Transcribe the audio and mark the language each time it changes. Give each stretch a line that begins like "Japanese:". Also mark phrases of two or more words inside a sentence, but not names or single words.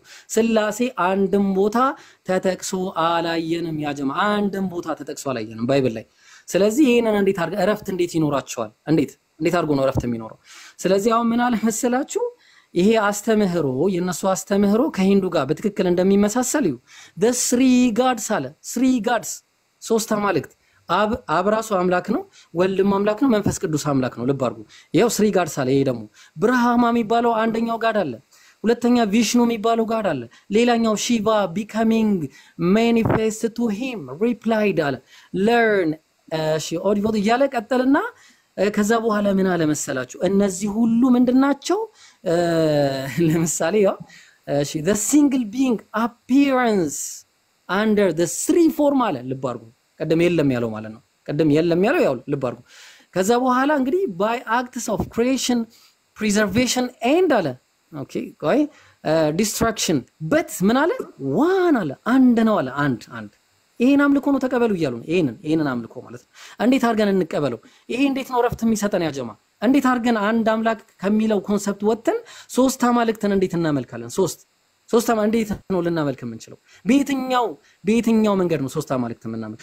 Amharic: ስላሴ አንድም ቦታ ተጠቅሶ አላየንም ያ ጀማ። አንድም ቦታ ተጠቅሶ አላየንም ባይብል ላይ። ስለዚህ ይሄንን እንዴት አድርገን እረፍት እንዴት ይኖራቸዋል? እንዴት አድርጎ ነው እረፍት የሚኖረው? ስለዚህ አሁን ምን አለ መሰላችሁ? ይሄ አስተምህሮ የነሱ አስተምህሮ ከሂንዱ ጋር በትክክል እንደሚመሳሰል እዩ።
English: the three gods
Amharic: አለ።
English: three gods
Amharic: ሶስት አማልክት። አብ ራሱ አምላክ ነው፣ ወልድም አምላክ ነው፣ መንፈስ ቅዱስ አምላክ ነው። ልብ አድርጉ። ይሄው
English: three gods
Amharic: አለ። ይሄ ደግሞ ብርሃማ የሚባለው አንደኛው ጋድ አለ። ሁለተኛ ቪሽኑ የሚባለው ጋድ አለ። ሌላኛው ሺቫ
English: becoming manifest to him replied
Amharic: አለ learn ኦዲቮት እያለ ቀጠልና ከዛ በኋላ ምን አለ መሰላችሁ? እነዚህ ሁሉ ምንድናቸው? ለምሳሌ
English: the single being appearance under the three form
Amharic: አለ። ልብ አድርጉ። ቀደም የለም ያለው ማለት ነው። ቀደም የለም ያለው ያው ልብ አድርጉ። ከዛ በኋላ እንግዲህ
English: by acts of creation preservation and
Amharic: አለ ኦኬ ቆይ
English: destruction but
Amharic: ምን አለ? one አለ አንድ ነው አለ አንድ ይሄን አምልኮ ነው ተቀበሉ እያሉ ነው። ይሄንን አምልኮ ማለት ነው። እንዴት አድርገን እንቀበለው? ይሄ እንዴት ነው ረፍት የሚሰጠን ያ ጀማ? እንዴት አድርገን አንድ አምላክ ከሚለው ኮንሰፕት ወጥተን ሶስት አማልክትን እንዴት እናመልካለን? ሶስት እንዴት ነው ልናመልክ የምንችለው? በየትኛው መንገድ ነው ሶስት አማልክት የምናመልክ?